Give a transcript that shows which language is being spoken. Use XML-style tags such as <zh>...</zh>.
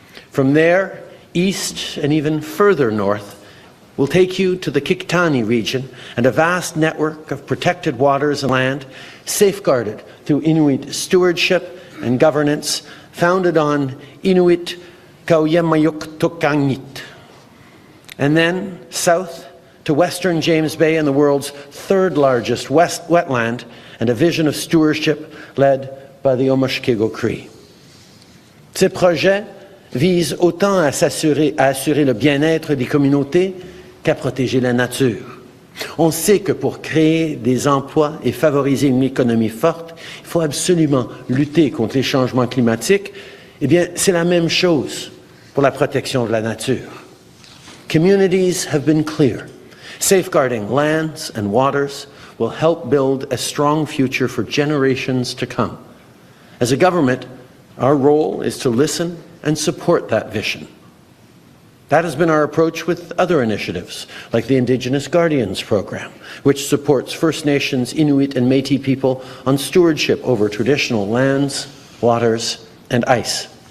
<en>From there, east and even further north, will take you to the Kiktani region and a vast network of protected waters and land, safeguarded through Inuit stewardship and governance, founded on Inuit Kauyamayuk. And then south to western James Bay and the world's third largest wetland, and a vision of stewardship led by the Omushkego Cree.</en> <fr>Ces projets visent autant à assurer le bien-être des communautés qu'à protéger la nature. On sait que pour créer des emplois et favoriser une économie forte, il faut absolument lutter contre les changements climatiques. Eh bien, c'est la même chose pour la protection de la nature.</fr> <en>Communities have been clear. Safeguarding lands and waters will help build a strong future for generations to come. As a government, our role is to listen and support that vision. That has been our approach with other initiatives, like the Indigenous Guardians Program, which supports First Nations, Inuit, and Métis people on stewardship over traditional lands, waters, and ice.</en>